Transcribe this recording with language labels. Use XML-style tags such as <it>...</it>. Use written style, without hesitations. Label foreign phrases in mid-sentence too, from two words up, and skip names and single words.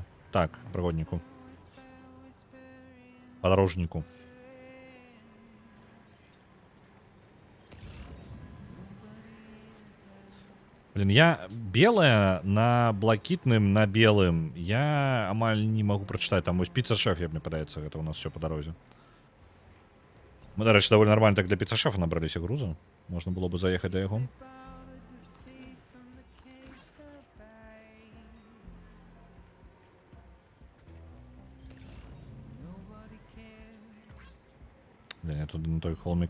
<be>Так, прыгодніку. Падарожніку. Блин, я белая на блакітным, на белым.</be> <ru>Я амаль не могу прочитать.</ru> <be>Там вось піца-шеф, мне падаецца, гэта у нас</be> <ru>все по дорозе.</ru> <be>Мы, дарэчы,</be> <ru>довольно нормально</ru> <be>так для піца-шефа набраліся груза. Можна было бы заехаць да яго.</be> <ru>Блин, я тут на той холмик.</ru>